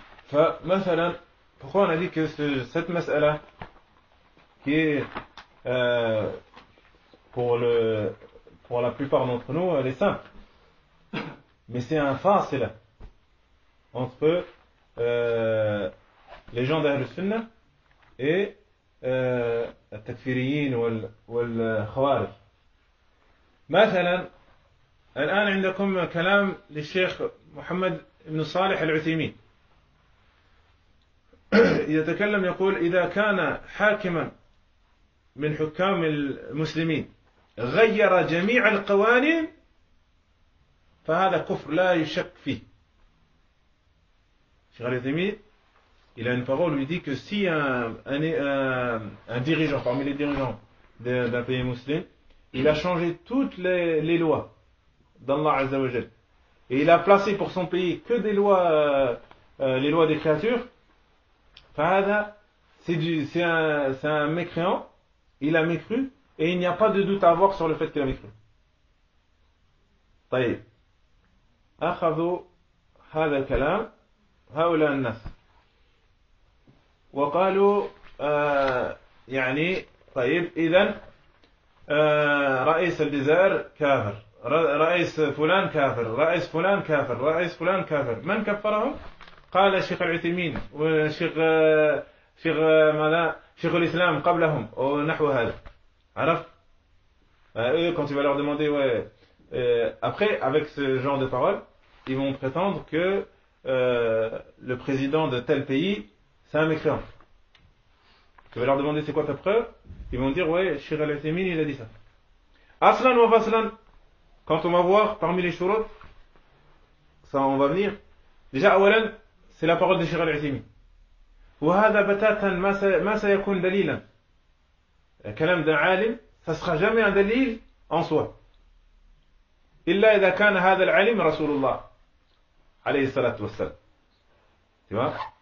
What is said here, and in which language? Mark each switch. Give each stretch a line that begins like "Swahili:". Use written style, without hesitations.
French: فمثلا, pourquoi on a dit que cette mas'ala qui est pour la plupart d'entre nous, elle est simple. Mais c'est un fasil entre les gens d'Ahl Sunna et les takfiriyin ou les khawarij.
Arabic: Mathalan, الآن عندكم كلام للشيخ محمد بن صالح العثيمين. يتكلم يقول إذا كان حاكما من حكام المسلمين غير جميع القوانين فهذا كفر لا يشك فيه.
French: Cheikh Al-Uthaymeen, il a une parole où il dit que si un dirigeant, parmi les dirigeants d'un pays musulman, il a changé toutes les lois d'Allah Azza wa Jal, et il a placé pour son pays que des lois, les lois des créatures, فهذا, c'est un mécréant, il a mécru, et il n'y a pas de doute à avoir sur le fait qu'il a mécru.
Arabic: طيب. أخذوا هذا الكلام هؤلاء الناس وقالوا يعني طيب إذن رئيس الجزائر كافر رئيس فلان كافر رئيس فلان كافر رئيس فلان كافر من كفرهم؟ قال الشيخ العثيمين والشيخ شيخ ماذا شيخ الإسلام قبلهم ونحو هذا عرف؟
French: quand tu vas leur demander après avec ce genre de parole ils vont prétendre que le président de tel pays c'est un mécréant. Tu vas leur demander c'est quoi ta preuve? Ils vont dire ouais, Cheikh Al-Uthaymeen il a dit ça.
Arabic: Aslan wa faslan,
French: quand on va voir parmi les shurut, ça on va venir. Déjà awalan, c'est la parole de Cheikh Al-Uthaymeen.
Arabic: Wa hadha batatan ma sayakun dalilan.
French: Le kalam d'un alim, ça sera jamais un dalil en soi.
Arabic: إلا إذا كان هذا العلم رسول الله عليه الصلاة والسلام تمام